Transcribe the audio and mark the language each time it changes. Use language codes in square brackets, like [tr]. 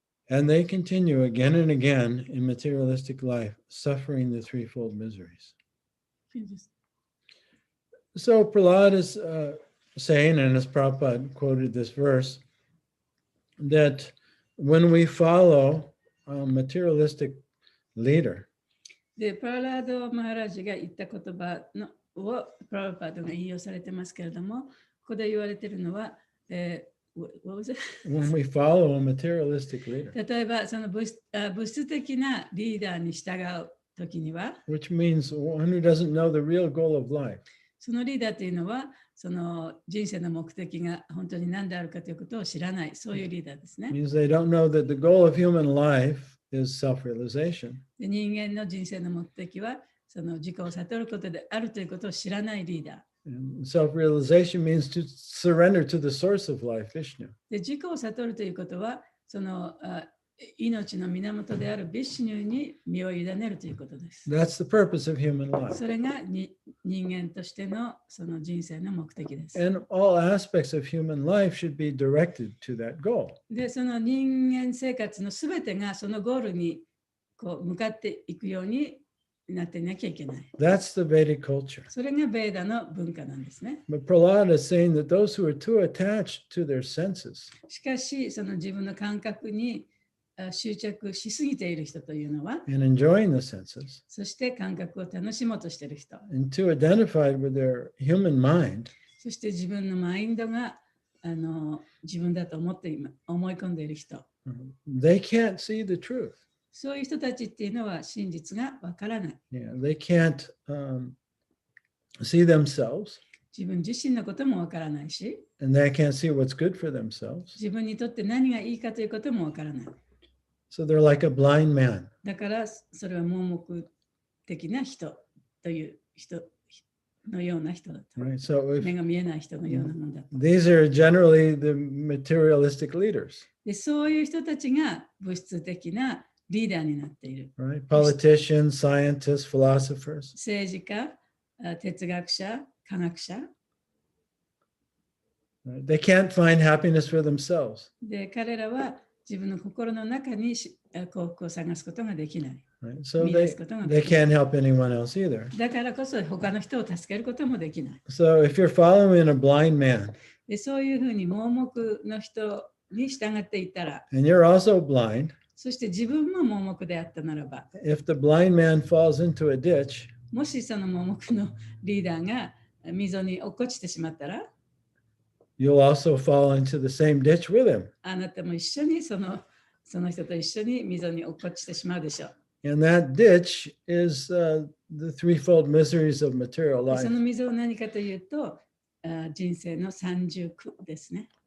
[en] And they continue again and again in materialistic life, suffering the threefold miseries. So Prahlad is saying, and as Prabhupada quoted this verse, that when we follow a materialistic leader, [ja] で、プララード・マハラージが言った言葉のをプラバパードが引用されてますけれども、ここで言われているのは、 [en] what was it? when we follow a materialistic leader, [ja] 例えばその物質的なリーダーに従うときには、 [en] which means one who doesn't know the real goal of life. [ja] そのリーダーというのは、その人生の目的が本当に何であるかということを知らない、そういうリーダーですね。 [en] Means they don't know that the goal of human life is self-realization. [ja] で人間の人生の目的は、その自己を悟ることであるということを知らないリーダー。 [en] And self-realization means to surrender to the source of life, Vishnu. [ja] で自己を悟るということは、その命の源であるビシュヌに身を委ねるということです。 [en] That's the purpose of human life. [ja] それが人間としてのその人生の目的です。 [en] And all aspects of human life should be directed to that goal. [ja] で、その人間生活のすべてがそのゴールにこう向かっていくようになっていなきゃいけない。 [en] That's the Vedic culture. [ja] それがベーダの文化なんですね。 [en] But Prahlad is saying that those who are too attached to their senses [ja] しかし、その自分の感覚に執着しすぎている人というのは、 [en] and enjoying the senses [ja] そして感覚を楽しもうとしている人、 [en] and too identified with their human mind [ja] そして自分のマインドが自分だと思い込んでいる人、 [en] they can't see the truth. [ja] そういう人たちっていうのは真実がわからない。 [en] Yeah, they can't see themselves [ja] 自分自身のこともわからないし、 [en] and they can't see what's good for themselves. [ja] 自分にとって何がいいかということもわからない。 [en] So they're like a blind man. [ja] だからそれは盲目的な人という人のような人だと。 [en] Right? So [ja] 目が見えない人のようなものだと。 [en] these are generally the materialistic leaders, [ja] で、そういう人たちが物質的なリーダーになっている。 [en] right? Politicians, scientists, philosophers. [ja] 政治家、哲学者、科学者。 [en] Right? They can't find happiness for themselves. [ja] で、彼らは自分の心の中に幸福を探すことができない。 [en] Right? So they can't help anyone else either. [ja] だからこそ他の人を助けることもできない。 [en] So if you're following a blind man [ja] で、そういうふうに盲目の人に従っていったら、 [en] and you're also blind, [ja] そして自分も盲目であったならば、 [en] if the blind man falls into a ditch, [ja] もしその盲目のリーダーが溝に落っこちてしまったら、 [en] you'll also fall into the same ditch with him. [ja] あなたも一緒にその人と一緒に溝に落っこちてしまうでしょう。 [en] And that ditch is the threefold miseries of material [ja] で [en] life, [ja] その溝は何かというと、人生の三重苦ですね。